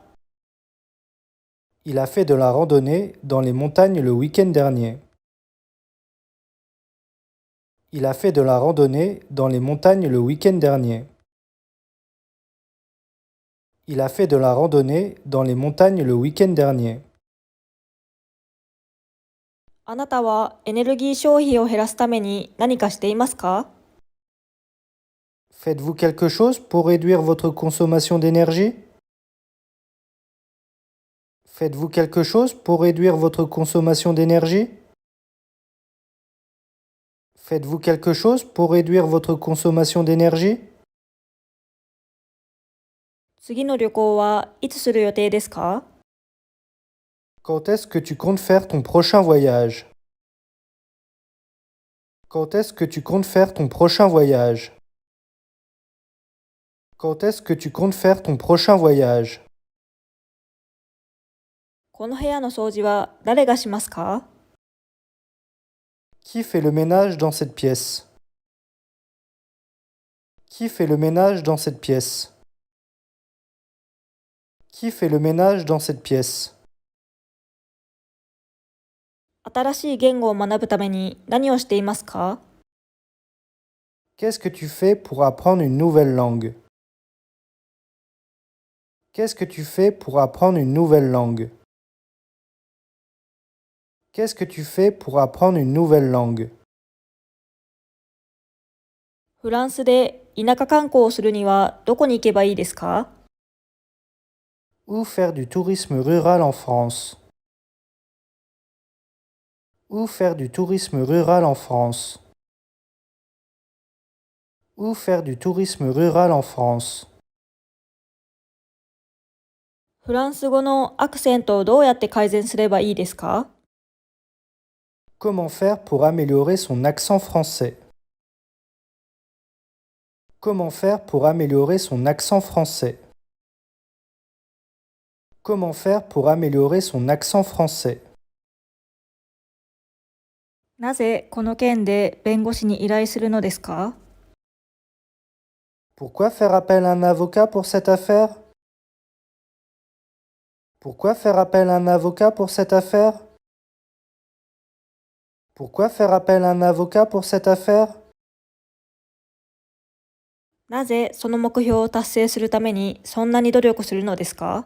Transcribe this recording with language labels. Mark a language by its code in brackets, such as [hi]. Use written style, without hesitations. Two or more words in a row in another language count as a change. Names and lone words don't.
[fr] Il a fait de la randonnée dans les montagnes le week-end dernier. Il a fait de la randonnée dans les montagnes le week-end dernier. Il a fait de la randonnée dans les montagnes le week-end dernier. [ja] あなたはエネルギー消費を減らすために何かしていますか？ [fr] Faites-vous quelque chose pour réduire votre consommation d'énergie? Faites-vous quelque chose pour réduire votre consommation d'énergie? Faites-vous quelque chose pour réduire votre consommation d'énergie? [ja] 次の旅行はいつする予定ですか？ [fr] Quand est-ce que tu comptes faire ton prochain voyage? Quand est-ce que tu comptes faire ton prochain voyage? Quand est-ce que tu comptes faire ton prochain voyage? [ja] この部屋の掃除は誰がしますか？ [fr] Qui fait le ménage dans cette pièce? Qui fait le ménage dans cette pièce? Qui fait le ménage dans cette pièce? [ja] 新しい言語を学ぶために何をしていますか？ [fr] Qu'est-ce que tu fais pour apprendre une nouvelle langue? Qu'est-ce que tu fais pour apprendre une nouvelle langue? Qu'est-ce que tu fais pour apprendre une nouvelle langue? [ja] フランスで田舎観光をするにはどこに行けばいいですか？ [fr] Où faire du tourisme rural en France? Où faire du tourisme rural en France? Où faire du tourisme rural en France? [ja] フランス語のアクセントをどうやって改善すればいいですか？ [fr] Comment faire pour améliorer son accent français? Comment faire pour améliorer son accent français? Comment faire pour améliorer son accent français? [ja] なぜこの件で弁護士に依頼するのですか？ [fr] Pourquoi faire appel à un avocat pour cette affaire? Pourquoi faire appel à un avocat pour cette affaire? Pourquoi faire appel à un avocat pour cette affaire? [ja] なぜその目標を達成するためにそんなに努力するのですか？